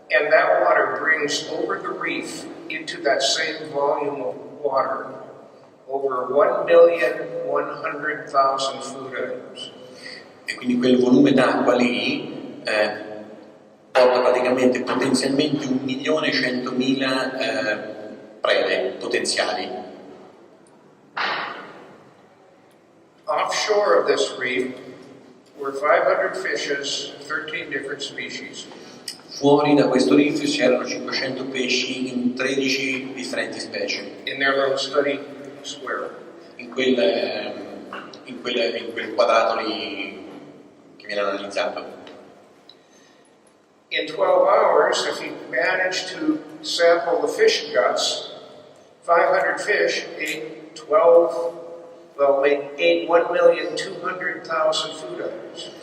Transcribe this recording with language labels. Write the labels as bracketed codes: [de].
[en] That water brings over the reef into that same volume of water over 1,100,000 food items. [it] E quindi quel volume d'acqua lì porta praticamente potenzialmente 1.100.000 prede potenziali. [en] Offshore of this reef, were 500 fishes, 13 different species. [it] Fuori da questo reef c'erano 500 pesci in 13 differenti specie. [en] In their little study square. [it] In quel quadrato lì che viene analizzato. [en] In 12 hours, if you managed to sample the fish guts, 500 fish ate 1,200,000 food items.